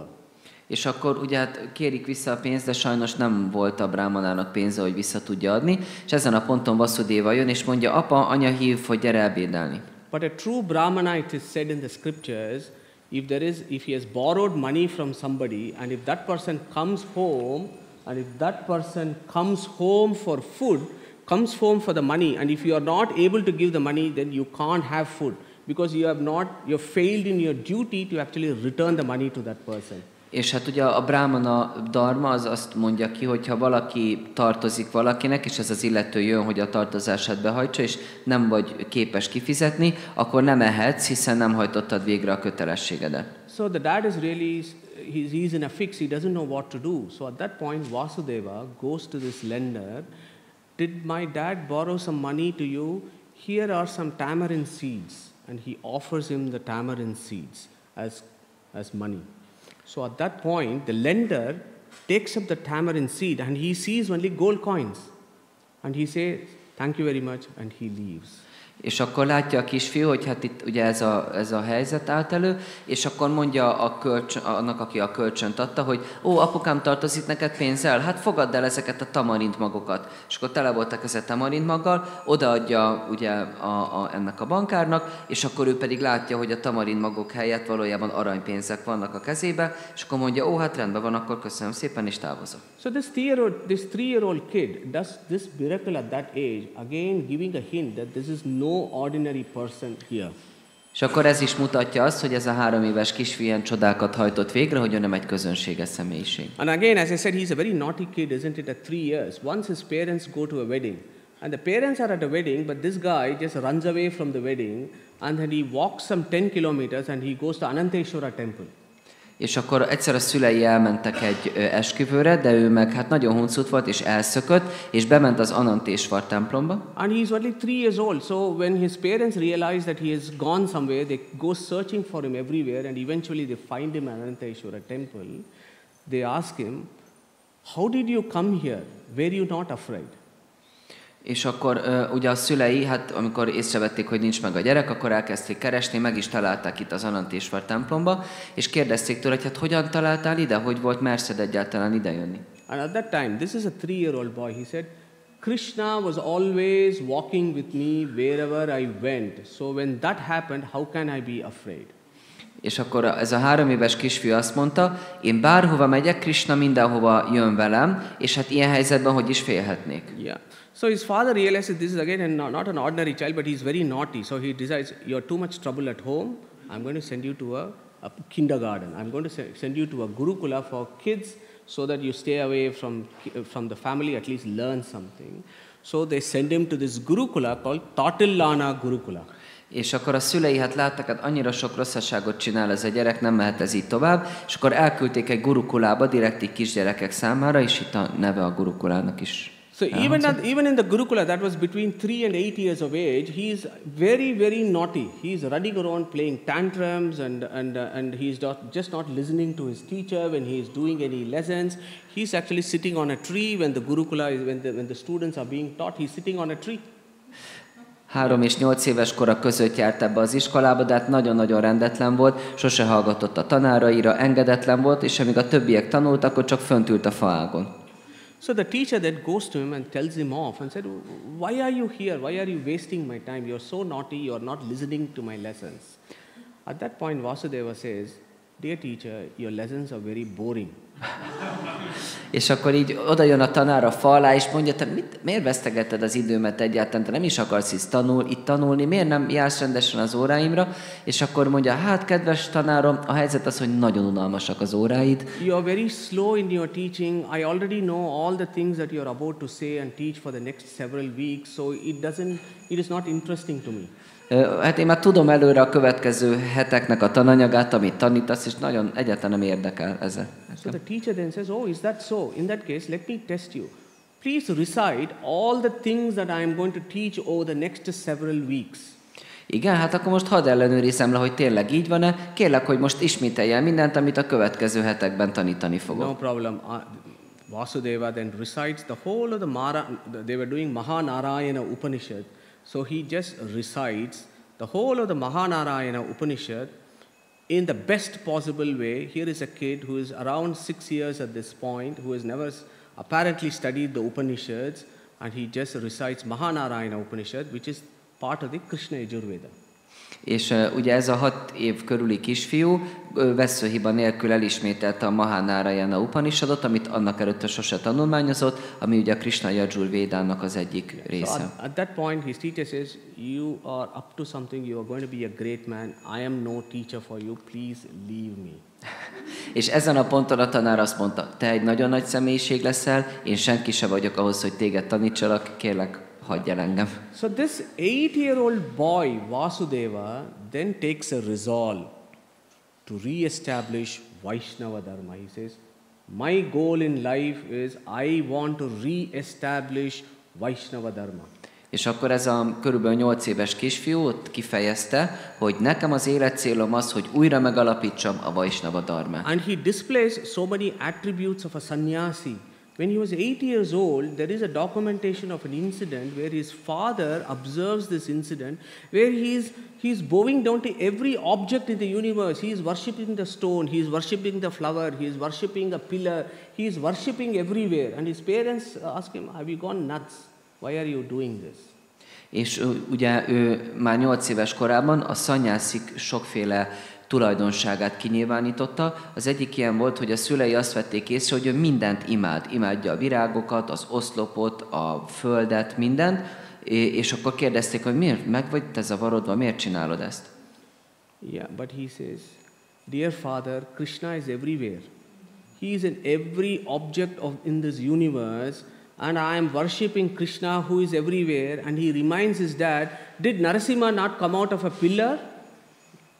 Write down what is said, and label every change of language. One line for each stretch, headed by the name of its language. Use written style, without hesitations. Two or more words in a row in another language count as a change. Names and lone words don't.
Hungarian: És akkor ugye hát kérik vissza a pénzt, de sajnos nem volt a brámanának pénze, hogy vissza tudja adni, és ezen a ponton Vasudeva jön, és mondja, apa, anya hív, hogy gyere ebédelni.
English: But a true brahmana, it is said in the scriptures, if he has borrowed money from somebody, and if that person comes home, for food, comes home for the money, and if you are not able to give the money, then you can't have food, because you have failed in your duty to actually return the money to that person.
Hungarian: És hát ugye a brámana dharma az azt mondja ki, hogy ha valaki tartozik valakinek, és ez az illető jön, hogy a tartozását behajtsa, és nem vagy képes kifizetni, akkor nem ehetsz, hiszen nem hajtottad végre a kötelességedet.
English: So the dad is really, he's in a fix, he doesn't know what to do. So at that point, Vasudeva goes to this lender, did my dad borrow some money to you? Here are some tamarind seeds. And he offers him the tamarind seeds as money. So at that point, the lender takes up the tamarind seed and he sees only gold coins. And he says, thank you very much, and he leaves.
Hungarian: És akkor látja a kisfiú, hogy hát itt ugye ez a helyzet állt elő, és akkor mondja annak, aki a kölcsönt adta, hogy apukám, tartozik neked pénzzel? Hát fogadd el ezeket a tamarindmagokat. És akkor tele voltak ezek tamarindmaggal, odaadja ugye ennek a bankárnak, és akkor ő pedig látja, hogy a tamarindmagok helyett valójában aranypénzek vannak a kezébe, és akkor mondja, hát rendben van, akkor köszönöm szépen, és távozok.
English: So this 3-year-old kid does this miracle at that age, again giving a hint that this is no ordinary person here.
Hungarian: És akkor ez is mutatja azt, hogy ez a 3 éves kisfiú ilyen csodákat hajtott végre, hogy ő nem egy közönséges személyiség.
English: And again, as I said, he's a very naughty kid, isn't it, at 3 years. Once his parents go to a wedding, and the parents are at a wedding, but this guy just runs away from the wedding, and then he walks some 10 kilometers, and he goes to Ananteshwara temple.
Hungarian: És akkor egyszer a szülei elmentek egy esküvőre, de ő meg hát nagyon huncut volt, és elszökött, és bement az Anantésvar templomba.
English: And he is only 3 years old. So when his parents realize that he has gone somewhere, they go searching for him everywhere, and eventually they find him at Ananteshwara temple. They ask him, "How did you come here? Were you not afraid?"
Hungarian: És akkor ugye a szülei, hát amikor észrevették, hogy nincs meg a gyerek, akkor elkezdték keresni, meg is találták itt az Anantésvar templomba, és kérdezték tőle, hogy hát hogyan találtál ide, hogy volt merszed egyáltalán idejönni.
English: And at that time, this is a 3-year-old boy, he said, Krishna was always walking with me wherever I went. So when that happened, how can I be afraid?
Hungarian: És akkor ez a 3 éves kisfiú azt mondta, én bárhova megyek, Krishna mindenhova jön velem, és hát ilyen helyzetben hogy is félhetnék.
English: Yeah. So his father realized that this is again not an ordinary child, but he's very naughty. So he decides, you're too much trouble at home. I'm going to send you to a kindergarten. I'm going to send you to a gurukula for kids so that you stay away from the family, at least learn something. So they send him to this gurukula called Tatillana Gurukula.
Hungarian: És akkor a szülei hát láttak, hát annyira sok rosszaságot csinál ez a gyerek, nem mehet ez így tovább, és akkor elküldték egy gurukulába, direkt így kisgyerekek számára, és itt a neve a gurukulának is.
English: So even in the Gurukula, that was between 3 and 8 years of age, he is very, very naughty. He is running around playing tantrums and he's just not listening to his teacher when he is doing any lessons. He's actually sitting on a tree when the Gurukula is, when the students are being taught, he's sitting on a tree.
Hungarian: 3 és 8 éves kora között járt ebbe az iskolába, de hát nagyon-nagyon rendetlen volt, sose hallgatott a tanáraira, engedetlen volt, és amíg a többiek tanultak, akkor csak fönt ült a faágon.
English: So the teacher then goes to him and tells him off and said, why are you here? Why are you wasting my time? You're so naughty, you're not listening to my lessons. At that point, Vasudeva says, dear teacher, your lessons are very boring.
Hungarian: És akkor így oda jön a tanár a fa alá, és mondja, te miért vesztegetted az időmet egyáltalán, te nem is akarsz itt tanulni, miért nem jársz rendesen az óráimra? És akkor mondja, hát kedves tanárom, a helyzet az, hogy nagyon unalmasak az óráid.
English: You are very slow in your teaching. I already know all the things that you are about to say and teach for the next several weeks, so it is not interesting to me.
Hungarian: Hát én már tudom előre a következő heteknek a tananyagát, amit tanítasz, és nagyon egyáltalán nem érdekel ez.
English: So the teacher then says, oh, is that so? In that case, let me test you. Please recite all the things that I am going to teach over the next several weeks.
Hungarian: Igen, hát akkor most hadd ellenőrizzem le, hogy tényleg így van-e. Kérlek, hogy most ismételj el mindent, amit a következő hetekben tanítani fogok.
English: No problem. Vasudeva then recites the whole of they were doing Mahanarayana Upanishad. So he just recites the whole of the Mahanarayana Upanishad in the best possible way. Here is a kid who is around 6 years at this point, who has never apparently studied the Upanishads, and he just recites Mahanarayana Upanishad, which is part of the Krishna Yajurveda.
Hungarian: És ugye ez a 6 év körüli kisfiú veszőhiba nélkül elismételte a Mahanarayana Upanishadot, amit annak előtte sose tanulmányozott, ami ugye a Krishna Yajurvédának az egyik része.
English: So at that point his teacher says, you are up to something, you are going to be a great man, I am no teacher for you, please leave me.
Hungarian: És ezen a ponton a tanár azt mondta, te egy nagyon nagy személyiség leszel, én senki se vagyok ahhoz, hogy téged tanítsalak, kérlek, hagyj el engem.
English: So this 8-year-old boy, Vasudeva, then takes a resolve to re-establish Vaishnava Dharma. He says, my goal in life is I want to re-establish Vaishnava Dharma.
Hungarian: És akkor ez a körülbelül 8 éves kisfiú ott kifejezte, hogy nekem az életcélom az, hogy újra megalapítsam a Vaishnava Dharmát.
English: And he displays so many attributes of a sannyasi. When he was 8 years old, there is a documentation of an incident where his father observes this incident, where he is bowing down to every object in the universe. He is worshipping the stone, he is worshipping the flower, he is worshipping a pillar, he is worshipping everywhere. And his parents ask him, have you gone nuts? Why are you doing this?
Hungarian: És ugye ő már 8 éves korában a szanyászik sokféle tulajdonságát kinyilvánította. Az egyik ilyen volt, hogy a szülei azt vették észre, hogy ő mindent imádja a virágokat, az oszlopot, a földet, mindent, és akkor kérdezték, hogy miért meg vagy te zavarodva, miért csinálod ezt?
English: Yeah, but he says, dear father, Krishna is everywhere. He is in every object in this universe, and I am worshipping Krishna who is everywhere. And he reminds his dad, did Narasimha not come out of a pillar?